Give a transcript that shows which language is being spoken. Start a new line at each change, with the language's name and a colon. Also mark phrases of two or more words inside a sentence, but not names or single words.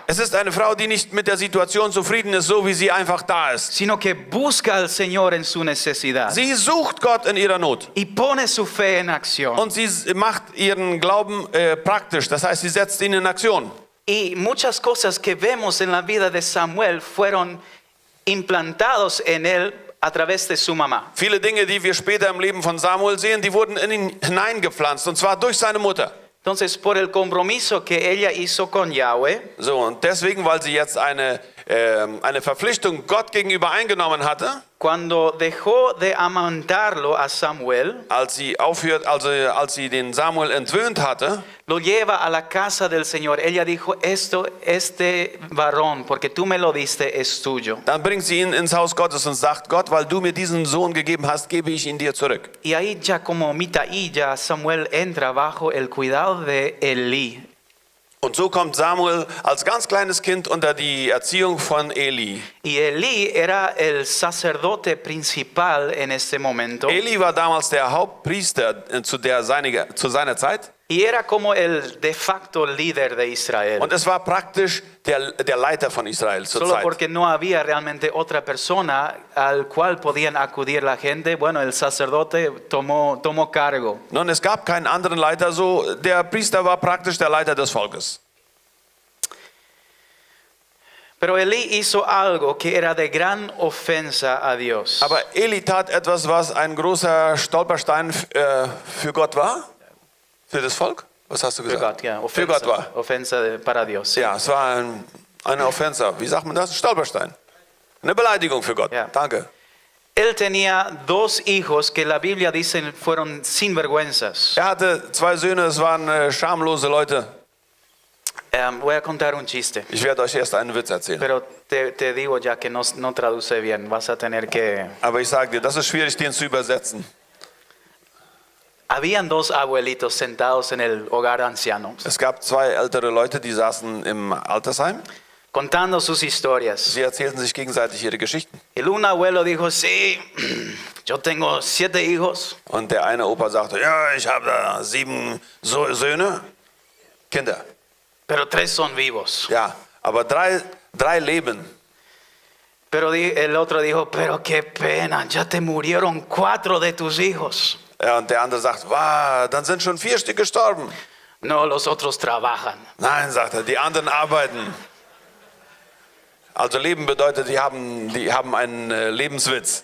German: Es ist eine Frau, die nicht mit der Situation zufrieden ist, so wie sie einfach da ist.
Spanish: sino que busca al Señor en su necesidad
German: Sie sucht Gott in ihrer Not.
Spanish: y pone su fe en acción.
German: Und sie macht ihren Glauben praktisch. Das heißt, sie setzt ihn in Aktion.
Spanish: Y muchas cosas que vemos en la vida de Samuel fueron implantados en él a través de su mamá.
German: Viele Dinge, die wir später im Leben von Samuel sehen, die wurden in ihn hineingepflanzt. Und zwar durch seine Mutter.
Spanish: Entonces, por el compromiso que ella hizo con Yahweh,
German: So, und deswegen, weil sie jetzt eine Verpflichtung Gott gegenüber eingenommen hatte,
Spanish: cuando dejó de amamantarlo a Samuel,
German: als sie den Samuel entwöhnt hatte,
Spanish: lo lleva a la casa del Señor. Ella dijo, este varón, porque tú me lo diste, es tuyo.
German: dann bringt sie ihn ins Haus Gottes und sagt, Gott, weil du mir diesen Sohn gegeben hast, gebe ich ihn dir zurück.
Spanish: Y ahí ya como Mitaí, ya Samuel entra bajo el cuidado de Elí.
German: Und so kommt Samuel als ganz kleines Kind unter die Erziehung von Eli.
Spanish: Y Elí era el sacerdote principal en este momento.
German: Eli war damals der Hauptpriester zu seiner Zeit.
Spanish: Y era como el de facto líder de Israel.
German: Und es war praktisch der Leiter von Israel zur
Spanish: Solo
German: Zeit.
Spanish: porque no había realmente otra persona al cual podían acudir la gente. Bueno, el sacerdote tomó cargo.
German: Nun, es gab keinen anderen Leiter, so der Priester war praktisch der Leiter des Volkes.
Spanish: Pero Elí hizo algo que era de gran ofensa a Dios.
German: Aber Eli tat etwas, was ein großer Stolperstein für Gott war. Für das Volk? Was hast du Für gesagt? Gott, ja, Für Gott war.
Spanish: ofensa para Dios. Sí.
German: Ja, es war eine Offense. Wie sagt man das? Ein Stolperstein. Eine Beleidigung für Gott. Ja. Danke.
Spanish: Él tenía dos hijos que la Biblia dice fueron sinvergüenzas.
German: Er hatte 2 Söhne, es waren schamlose Leute.
Spanish: Voy a contar un chiste,
German: Ich werde euch erst einen Witz erzählen.
Spanish: pero te digo ya que no traduce bien. Vas a tener que...
German: Aber ich sage dir, das ist schwierig, den zu übersetzen.
Spanish: Habían dos abuelitos sentados en el hogar de ancianos.
German: Es gab 2 ältere Leute, die saßen im Altersheim.
Spanish: contando sus historias.
German: Sie erzählten sich gegenseitig ihre Geschichten.
Spanish: El un abuelo dijo, sí, yo tengo 7 hijos,
German: Und der eine Opa sagte, ja, ich habe da 7 Söhne, Kinder.
Spanish: pero 3 son vivos.
German: Ja, aber drei leben.
Spanish: Pero el otro dijo, pero qué pena, ya te murieron 4 de tus hijos.
German: Ja, und der andere sagt, wow, dann sind schon 4 Stück gestorben.
Spanish: No, los otros trabajan.
German: Nein, sagt er, die anderen arbeiten. Also Leben bedeutet, die haben einen Lebenswitz.